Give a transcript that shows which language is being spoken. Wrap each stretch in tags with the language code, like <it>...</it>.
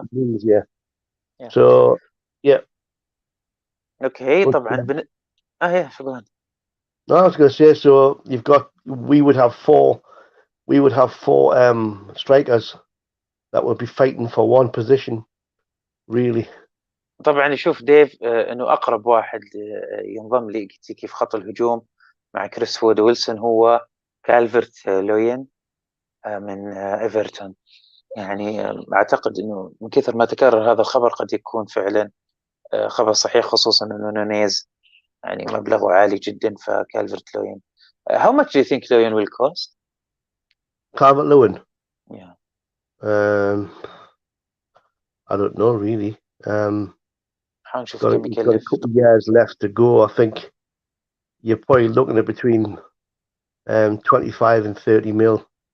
<en>Wings, yeah. So</en> <ar>okay. طبعا شو قلت؟</ar> <en>No, I was going to say, so we would have 4 we would have 4 strikers that would be fighting for one position, really.</en> <ar>طبعا يشوف ديف انه اقرب واحد ينضم لي في خط الهجوم مع كريس وود ويلسون هو كالفرت لوين من ايفرتون. يعني اعتقد انه من كثر ما تكرر هذا الخبر قد يكون فعلا خبر صحيح، خصوصا انه نونيز يعني مبلغه عالي جدا.</ar> <en>فكالفرت Lewin how much do you think Lewin will cost? Calvert Lewin? Yeah. I don't know really.</en> <ar>حنشوف كم</ar> <en>He's got a</en> <ar>يكلف.</ar> <en>couple of years left to go. I think you're probably looking at between 25 and 30 mil.</en>